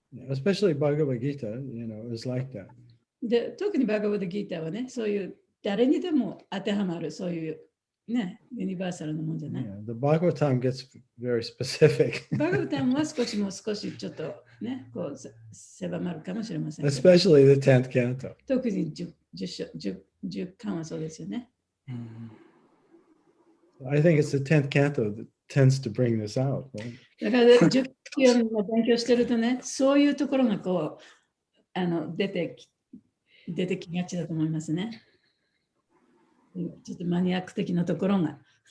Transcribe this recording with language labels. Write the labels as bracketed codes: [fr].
[en] Especially Bhagavad Gita, is like that. [ja] で、特にバガバッドギーターはね、そういう誰にでも当てはまる、そういうね、ユニバーサルなもんじゃない。 [en] Yeah, the Bhagavatam gets very specific. [ja] バガバタムは少しちょっとね、狭まるかもしれません。 [en] Especially the 10th canto. [ja] 特に10巻はそうですよね。 [en] I think it's the 10th canto that tends to bring this out. Right? [ja] だから10巻を勉強してるとね、そういうところが出てきがちだと思いますね。ちょっとマニアック的なところが。